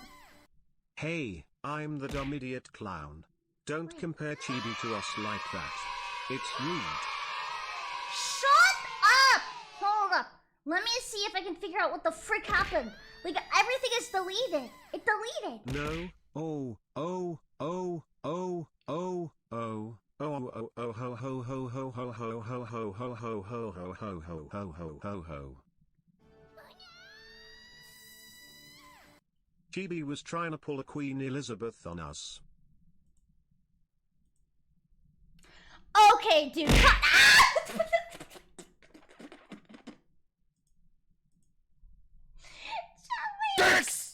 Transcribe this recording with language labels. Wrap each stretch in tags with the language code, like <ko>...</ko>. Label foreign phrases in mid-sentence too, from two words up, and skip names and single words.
<en>Hey, I'm the dumb idiot clown. Don't compare Chibi to us like that. It's rude. Shut up! Hold up. Let me see if I can figure out what the frick happened. Like, everything is deleted. It deleted. No. Oh, oh, oh, oh, oh, oh. Oh oh oh ho ho ho ho ho ho ho ho ho ho ho ho ho ho ho ho ho ho. Chibi was trying to pull a Queen Elizabeth on us. Okay, dude. Yes!</en>